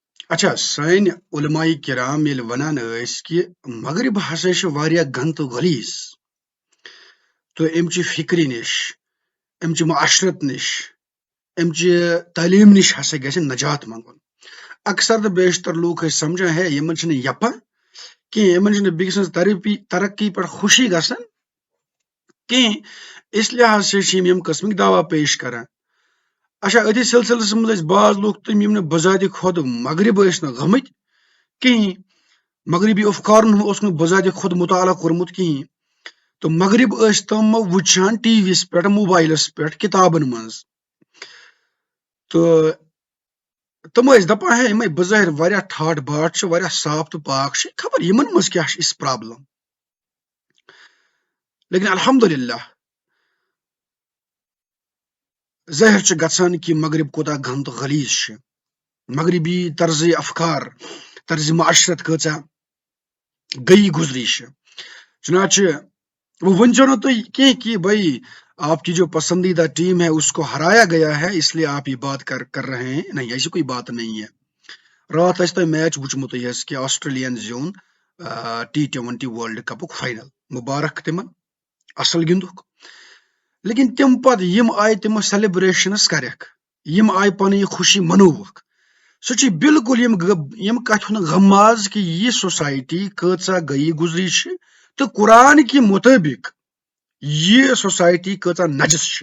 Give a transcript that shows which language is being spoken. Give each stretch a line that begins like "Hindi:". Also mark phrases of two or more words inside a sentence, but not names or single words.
Kashmiri: اچھا سٲنۍ علماء کرام ییٚلہِ وَنان ٲسۍ کہِ مغرب ہسا چھُ واریاہ گنٛدٕ تہٕ غلیظ تہٕ اَمچہِ فِکرِ نِش اَمچہِ معاشرت نِش اَمچہِ تعلیٖم نِش ہسا گژھِ نجات منٛگُن. اکثر تہٕ بیشتر لوٗکھ ٲسۍ سمجھان ہے یِمن چھِنہٕ یپا کینٛہہ، یِمن چھِنہٕ بیٚکہِ سٕنٛز ترقی پٮ۪ٹھ خوشی گژھان کینٛہہ،
Urdu: اس لحاظ سے
Kashmiri: چھِ یِم قٕسمٕکۍ دعوا پیش کران. اچھا أتھی سلسلس منٛز ٲسۍ بعض لوٗکھ تِم یِم نہٕ بذاتِ خۄد مغرب ٲسۍ نہٕ گٔمٕتۍ کِہیٖنۍ، مغربی افکارن ہُنٛد اوس نہٕ بذاتِ خۄد مطالعہ کوٚرمُت کِہیٖنۍ، تہٕ مغرب ٲسۍ تِم وٕچھان ٹی وی یس پٮ۪ٹھ، موبایلس پٮ۪ٹھ، کِتابن منٛز، تہٕ تِم ٲسۍ دپان ہے یِمے بظٲہر واریاہ ٹھاٹھ باٹھ چھِ، واریاہ صاف تہٕ پاک چھِ، خبر یِمن منٛز کیٛاہ چھِ یِژھ پرابلم. لیکن الحمدللہ ظٲہر چھُ گژھان کہِ مغرب کوٗتاہ گنٛدٕ تہٕ غلیظ چھِ، مغربی طرزِ افکار، طرزِ معاشرت کۭژاہ گئی گزری چھِ.
Urdu: چنانچہ وہ
Kashmiri: ؤنۍزیو نہٕ تُہۍ کینٛہہ
Urdu: کہ بھائی آپ کی جو پسندیدہ ٹیم ہے اس کو ہرایا گیا ہے اس لیے آپ یہ بات کر رہے ہیں، نہیں ایسی کوئی بات نہیں ہے.
Kashmiri: رات آسہِ تۄہہِ میچ وٕچھمُتٕے حظ کہِ آسٹریلیاہن زیوٗن T20 ورلڈ کپُک فاینل، مُبارک تِمن، اصل گِنٛدُکھ. لیکن تِم پتہٕ یِم آیہِ تِمہٕ سیلبریشنس کریکھ، یِم آیہِ پنٕنۍ یہِ خوشی منووُکھ، سُہ چھُ بالکل یِم کتھِ ہُنٛد غماز کہِ یہِ سوسایٹی کۭژاہ گٔیی گُزری چھِ تہٕ قرآن کہِ مُطٲبق یہِ سوسایٹی کۭژاہ نجس چھِ.